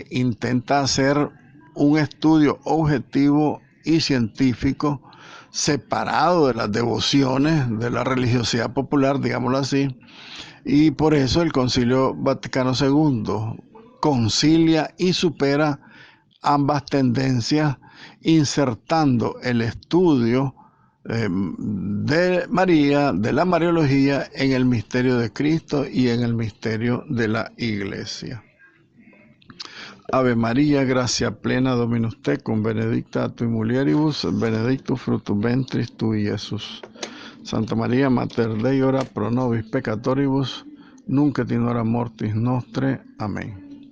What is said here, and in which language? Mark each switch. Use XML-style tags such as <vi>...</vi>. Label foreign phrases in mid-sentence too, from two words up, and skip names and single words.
<es>intenta hacer un estudio objetivo y científico separado de las devociones, de la religiosidad popular, digámoslo así, y por eso el Concilio Vaticano II concilia y supera ambas tendencias insertando el estudio de María, de la Mariología, en el misterio de Cristo y en el misterio de la Iglesia.</es> <la>Ave María, gracia plena, Dominus tecum, benedicta tui mulieribus, benedictus fructus ventris tui, Iesus. Santa María, Mater Dei, ora pro nobis peccatoribus, nunc et in hora mortis nostre. Amén.</la>